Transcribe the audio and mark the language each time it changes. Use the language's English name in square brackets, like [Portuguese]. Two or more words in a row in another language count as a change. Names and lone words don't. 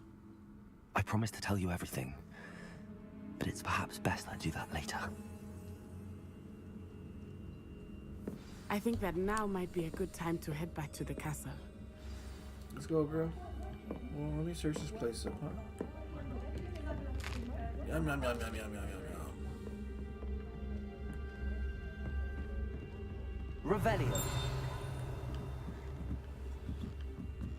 [English] I promise to tell you everything. But it's perhaps best I do that later. I think that now might be a good time to head back to the castle. Let's go, girl. Well, let me search this place up, huh? Yum, yum, yum, yum, yum, yum, yum, Revelio.